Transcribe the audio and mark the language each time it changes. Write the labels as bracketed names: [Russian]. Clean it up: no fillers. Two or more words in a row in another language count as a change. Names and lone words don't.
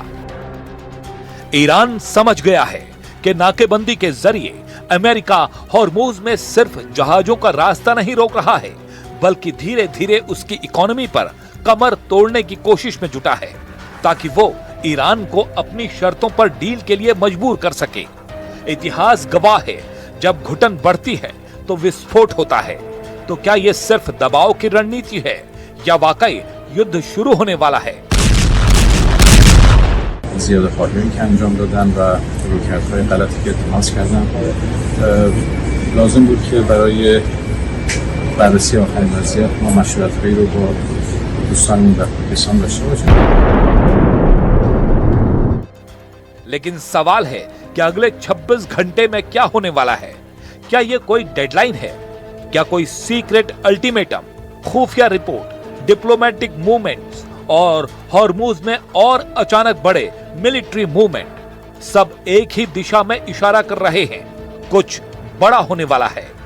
[Hindi] ईरान समझ गया है कि नाकेबंदी के जरिए अमेरिका हॉर्मुज में सिर्फ जहाजों का रास्ता नहीं रोक रहा है, बल्कि धीरे धीरे उसकी इकोनॉमी पर कमर तोड़ने की कोशिश में जुटा है, ताकि वो ईरान को अपनी शर्तों पर डील के लिए मजबूर कर सके। इतिहास गवाह है, जब घुटन बढ़ती है तो विस्फोट होता है। तो क्या ये सिर्फ दबाव की रणनीति है या वाकई युद्ध शुरू होने वाला है? [Persian] زیاده خواهی که انجام دادن و رویکردهای غلطی که تماس کردن لازم بود که برای بررسی آخرین وضعیت ما مشورت‌هایی رو با دوستانمون در پاکستان داشته باشیم. [Hindi] लेकिन सवाल है कि अगले 26 घंटे में क्या होने वाला है? क्या ये कोई डेडलाइन है? क्या कोई [English] secret ultimatum, [Hindi] खुफिया रिपोर्ट, [English] diplomatic movements [Hindi] और हॉर्मुज में और अचानक बड़े [English] military movement [Hindi] सब एक ही दिशा में इशारा कर रहे हैं, कुछ बड़ा होने वाला है।